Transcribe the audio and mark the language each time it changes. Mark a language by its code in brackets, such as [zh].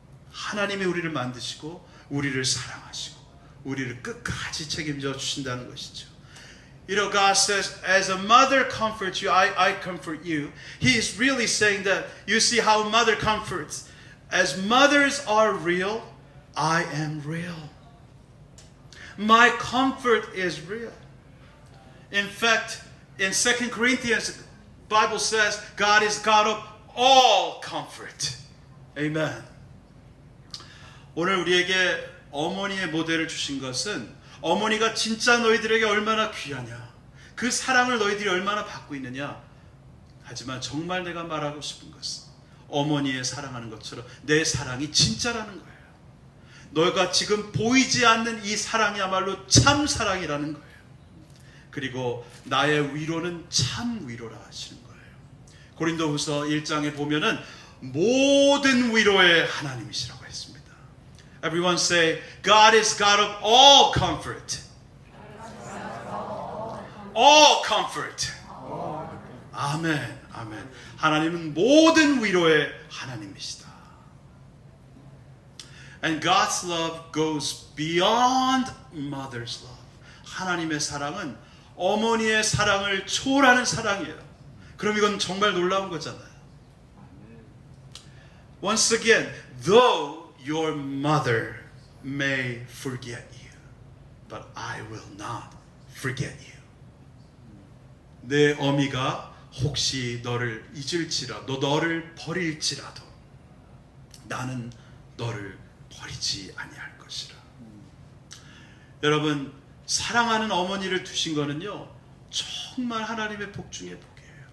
[ko] 하나님이 우리를 만드시고 우리를 사랑하시고 우리를 끝까지 책임져 주신다는 것이죠. [en] You know, God says, as a mother comforts you, I comfort you. He is really saying that, you see how mother comforts. As mothers are real, I am real. My comfort is real. In fact, in 2 Corinthians, the Bible says, God is God of all comfort. Amen. [ko] 오늘 우리에게 어머니의 모델을 주신 것은 어머니가 진짜 너희들에게 얼마나 귀하냐, 그 사랑을 너희들이 얼마나 받고 있느냐. 하지만 정말 내가 말하고 싶은 것은 어머니의 사랑하는 것처럼 내 사랑이 진짜라는 거예요. 너희가 지금 보이지 않는 이 사랑이야말로 참 사랑이라는 거예요. 그리고 나의 위로는 참 위로라 하시는 거예요. 고린도후서 1장에 보면은 모든 위로의 하나님이시라고 했습니다. [en] Everyone say, God is God of all comfort. All comfort. 아멘, 아멘. [ko] 하나님은 모든 위로의 하나님이시다. [en] And God's love goes beyond mother's love. [ko] 하나님의 사랑은 어머니의 사랑을 초월하는 사랑이에요. 그럼 이건 정말 놀라운 거잖아요. [en] Once again, though Your mother may forget you, but I will not forget you. [ko] 내 어미가 혹시 너를 잊을지라도 너를 버릴지라도 나는 너를 버리지 아니할 것이라. 여러분, 사랑하는 어머니를 두신 거는요 정말 하나님의 복 중에 복이에요.